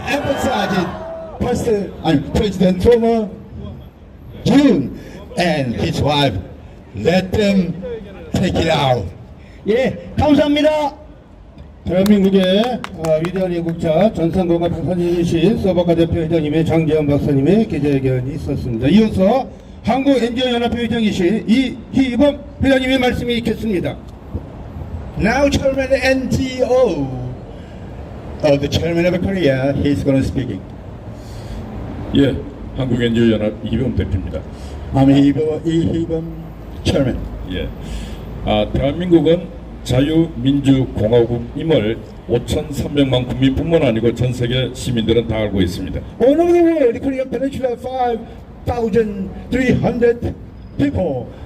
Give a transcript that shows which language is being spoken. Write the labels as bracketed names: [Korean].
[English] Emphasized President Trump, Yoon and his wife, let them take it out. [Korean] 예, 감사합니다. 대한민국의 위대한 애국자 전상공화 박사님이신 서버카 대표 회장님의 장재현 박사님의 기자회견이 있었습니다. 이어서 한국NGO-연합회 회장이신 이희범 회장님의 말씀이 있겠습니다. [English] Now, Chairman NGO, the Chairman of Korea, he's going to speak. [Korean] 예, 한국NGO-연합 이희범 대표입니다. [English] I'm 이희범 Chairman. [Korean] 예, 대한민국은 자유민주공화국임을 5,300만 국민뿐만 아니고 전 세계 시민들은 다 알고 있습니다. [English] All over the world, the Korean Peninsula, 5,300 people.